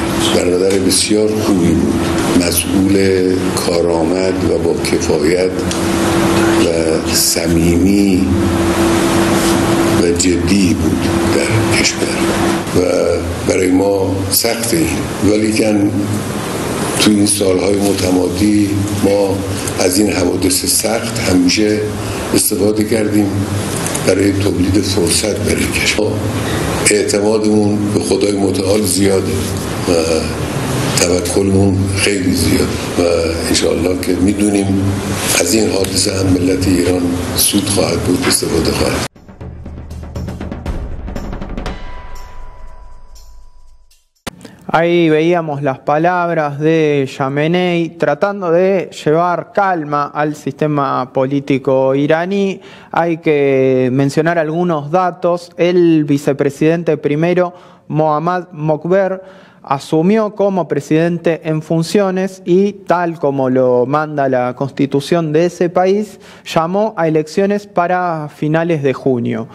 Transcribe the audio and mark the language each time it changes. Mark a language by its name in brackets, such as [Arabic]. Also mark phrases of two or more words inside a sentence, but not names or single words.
[Persian] برادر بسیار خوبی بود، مسئول کارآمد و با کفایت و صمیمی و جدی بود در کشور و برای ما سخته ولیکن تو این سالهای متمادی ما از این حوادث سخت همیشه استفاده کردیم برای تولید فرصت برای کشور. اعتمادمون به خدای متعال زیاده و توکلمون خیلی زیاد و انشاءالله که میدونیم از این حادثه هم ملت ایران سود خواهد بود، استفاده خواهد. [Spanish] Ahí veíamos las palabras de Khamenei tratando de llevar calma al sistema político iraní. Hay que mencionar algunos datos. El vicepresidente primero, Mohammad Mokber, asumió como presidente en funciones y, tal como lo manda la constitución de ese país, llamó a elecciones para finales de junio.